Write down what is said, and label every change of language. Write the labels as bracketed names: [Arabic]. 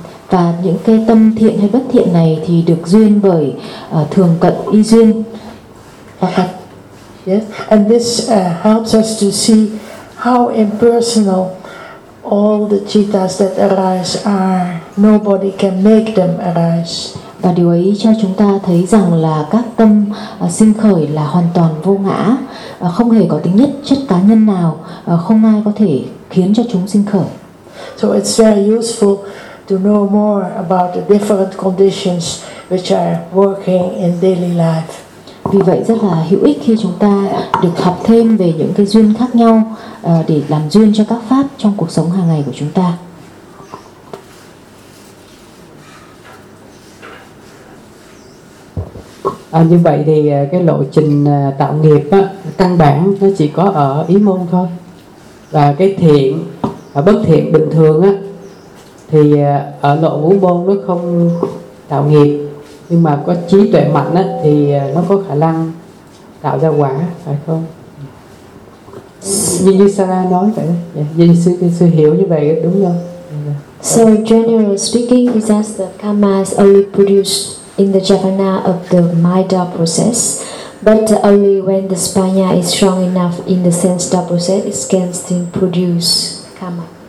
[Vietnamese] Và những cái tâm thiện hay bất thiện này thì được duyên bởi thường cận y duyên. [English] Yes, and this helps us to see how impersonal all the cittas that arise are. Nobody can make them arise. [Vietnamese] Và điều ấy cho chúng ta thấy rằng là các tâm sinh khởi là hoàn toàn vô ngã, không hề có tính nhất chất cá nhân nào, không ai có thể khiến cho chúng sinh khởi. [English] So it's very useful to know more about the different conditions which are working in daily life. [Vietnamese] Vì vậy rất là hữu ích khi chúng ta được học thêm về những cái duyên khác nhau để làm duyên cho các pháp trong cuộc sống hàng ngày của chúng ta. Như vậy thì cái lộ trình tạo nghiệp á, căn bản nó chỉ có ở ý môn thôi. Và cái thiện và bất thiện bình thường á, thì ở lộ ngũ môn nó không tạo nghiệp, nhưng mà có trí tuệ mạnh á, thì nó có khả năng tạo ra quả, phải không? Như Sara nói vậy, như sư hiểu như vậy đúng không? [English] So general speaking, is that the karma is only produced in the javana of the maida process, but only when the spanya is strong enough in the sense da process, it can still produce karma.